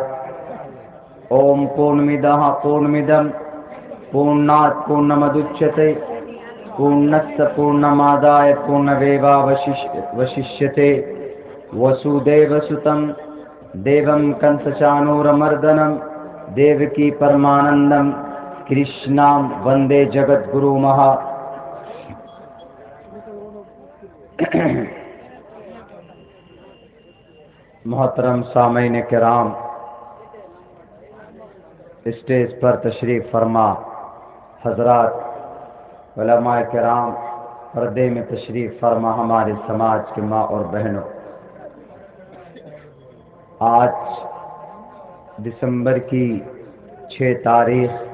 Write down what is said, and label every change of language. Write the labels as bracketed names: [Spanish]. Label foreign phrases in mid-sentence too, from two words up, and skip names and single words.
[Sanskrit] ओम पूर्णमिदः पूर्णमिदं पूर्णात् पूर्णमुदच्यते पूर्णस्य पूर्णमादाय पूर्णमेवावशिष्यते. वसुदेवसुतं देवं कंसचाणूरमर्दनं देवकी परमानंदं कृष्णां वंदे जगद्गुरुमः. [Urdu] محترم سامعین کرام، اسٹیج پر تشریف فرما حضرات، علماء کرام، پردے میں تشریف فرما ہمارے سماج کے ماں اور بہنوں، آج دسمبر کی 6 تاریخ